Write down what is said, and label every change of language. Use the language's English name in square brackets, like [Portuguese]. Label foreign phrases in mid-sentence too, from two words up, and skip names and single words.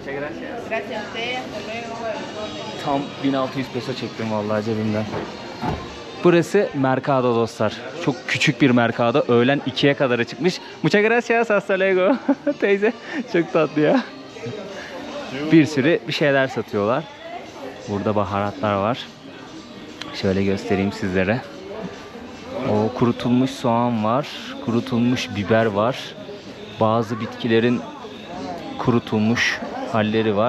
[Turkish] Tam 1600 peso çektim vallahi cebimden. Burası Mercado dostlar. Çok küçük bir Mercado. Öğlen 2'ye kadar açıkmış. [Spanish] Muchas gracias, hasta luego. [Turkish] Teyze çok tatlı ya. Bir sürü bir şeyler satıyorlar. Burada baharatlar var. Şöyle göstereyim sizlere. O kurutulmuş soğan var. Kurutulmuş biber var. Bazı bitkilerin kurutulmuş halleri var.